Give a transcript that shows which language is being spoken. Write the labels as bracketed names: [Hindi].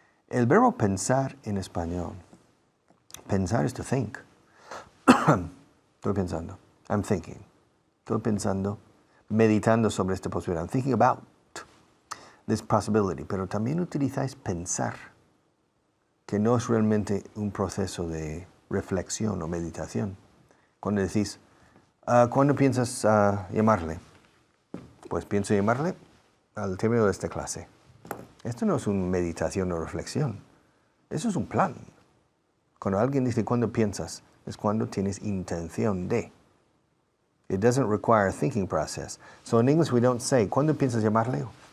[Spanish] El verbo pensar en español. [English] Pensar is to think. [Spanish] Estoy pensando. [English] I'm thinking. [Spanish] Estoy pensando, meditando sobre esta posibilidad. [English] I'm thinking about this possibility. [Spanish] Pero también utilizáis pensar, que no es realmente un proceso de reflexión o meditación. Cuando decís, ¿cuándo piensas llamarle? Pues pienso llamarle al término de esta clase. Esto no es una meditación o reflexión. Eso es un plan. Cuando alguien dice ¿cuándo piensas? Es cuando tienes intención de. [English] It doesn't require a thinking process. So in English we don't say [Spanish] ¿cuándo piensas llamarle?